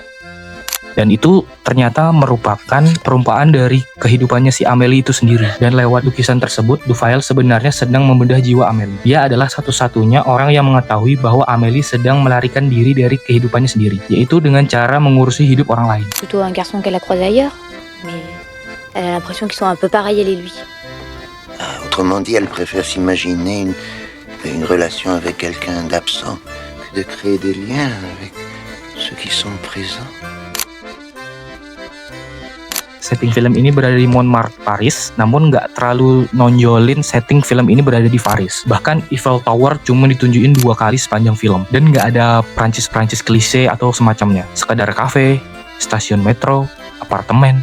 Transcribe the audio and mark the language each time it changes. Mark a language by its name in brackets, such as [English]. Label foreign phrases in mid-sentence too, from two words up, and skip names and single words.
[Indonesian] Dan itu ternyata merupakan perumpamaan dari kehidupannya si Amélie itu sendiri. Dan lewat lukisan tersebut, Dufayel sebenarnya sedang membedah jiwa Amélie. Dia adalah satu-satunya orang yang mengetahui bahwa Amélie sedang melarikan diri dari kehidupannya sendiri, yaitu dengan cara mengurusi hidup orang lain. [French] Plutôt un garçon qu'elle a croisé ailleurs, mais elle a l'impression qu'ils sont un peu pareils elle et lui. Autrement dit, elle préfère s'imaginer une relation avec quelqu'un d'absent que de créer des liens avec ceux qui sont présents. [Indonesian] Setting film ini berada di Montmartre, Paris, namun nggak terlalu nonjolin setting film ini berada di Paris. Bahkan Eiffel Tower cuma ditunjukin 2 kali sepanjang film, dan nggak ada Prancis-Prancis klise atau semacamnya. Sekadar kafe, stasiun metro, apartemen.